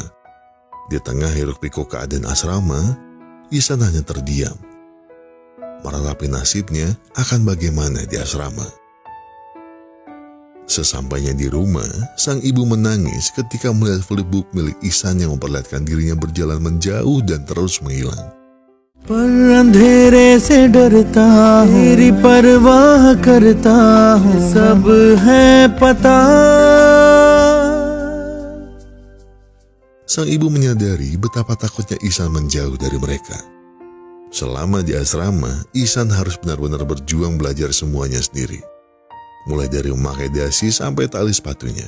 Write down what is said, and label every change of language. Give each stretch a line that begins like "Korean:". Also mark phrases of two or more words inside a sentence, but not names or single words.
Indonesian: Di tengah hiruk-pikuk keadaan asrama, Ihsan hanya terdiam, meratapi nasibnya akan bagaimana di asrama. Sesampainya di rumah, sang ibu menangis ketika melihat flipbook milik Ihsan yang memperlihatkan dirinya berjalan menjauh dan terus menghilang.
Hindi: पर अंधेरे से डरता हूँ, तेरी परवाह करता हूँ, सब है पता.
Indonesian: Sang ibu menyadari betapa takutnya Ihsan menjauh dari mereka. Selama di asrama, Ihsan harus benar-benar berjuang belajar semuanya sendiri. Mulai dari memakai dasi sampai tali sepatunya.